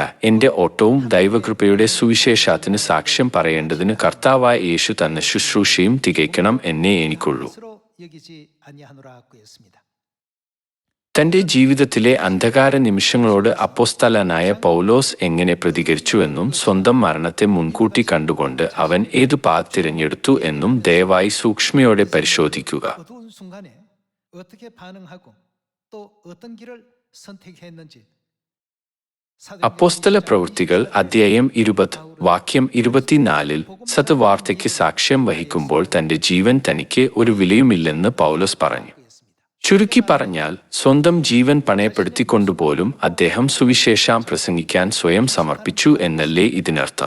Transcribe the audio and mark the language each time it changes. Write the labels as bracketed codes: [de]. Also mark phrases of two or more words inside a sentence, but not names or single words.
[ml] എൻ്റെ ഓട്ടവും ദൈവകൃപയുടെ സുവിശേഷത്തിന് സാക്ഷ്യം പറയേണ്ടതിന് കർത്താവായ യേശു തന്ന ശുശ്രൂഷയും തികയ്ക്കണം എന്നേ എനിക്കുള്ളൂ. തന്റെ ജീവിതത്തിലെ അന്ധകാര നിമിഷങ്ങളോട് അപ്പോസ്തലനായ പൗലോസ് എങ്ങനെ പ്രതികരിച്ചുവെന്നും സ്വന്തം മരണത്തെ മുൻകൂട്ടി കണ്ടുകൊണ്ട് അവൻ ഏതു പാത തിരഞ്ഞെടുത്തു എന്നും ദയവായി സൂക്ഷ്മയോടെ പരിശോധിക്കുക. [ko] 어두운 순간에 어떻게 반응하고 또 어떤 길을 선택했는지 [ml] അപ്പോസ്തല പ്രവൃത്തികൾ അധ്യായം 20 വാക്യം 24 സത്വാർത്തയ്ക്ക് സാക്ഷ്യം വഹിക്കുമ്പോൾ തന്റെ ജീവൻ തനിക്ക് ഒരു വിലയുമില്ലെന്ന് പൗലോസ് പറഞ്ഞു. ചുരുക്കി പറഞ്ഞാൽ സ്വന്തം ജീവൻ പണയപ്പെടുത്തിക്കൊണ്ടുപോലും അദ്ദേഹം സുവിശേഷം പ്രസംഗിക്കാൻ സ്വയം സമർപ്പിച്ചു എന്നല്ലേ ഇതിനർത്ഥം.